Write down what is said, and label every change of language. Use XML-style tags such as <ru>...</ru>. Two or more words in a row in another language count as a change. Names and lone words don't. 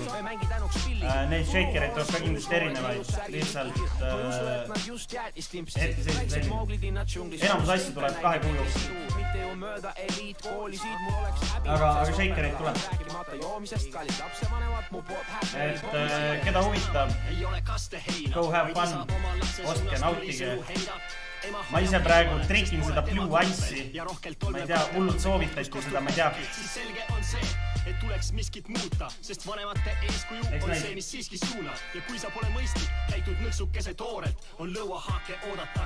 <et>Neid shakereid tuleb ka kindlasti erinevaid. Lihtsalt hetkeseisud selline. Enamus asju tuleb 2 kuu jooksul. Aga shakereid tuleb. Et keda huvitab,</et> <en>go have fun,</en> <et>ostke, nautige. Ma ise praegu trikin seda Blue Ice'i. Ma ei tea, hullud soovitati seda, ma ei tea. Et tuleks miskit muuta, sest vanemate eeskuju on see, mis siiski suunab. Ja kui sa pole mõistlik, käitud nõksukese toorelt, on lõuahaake oodata.</et>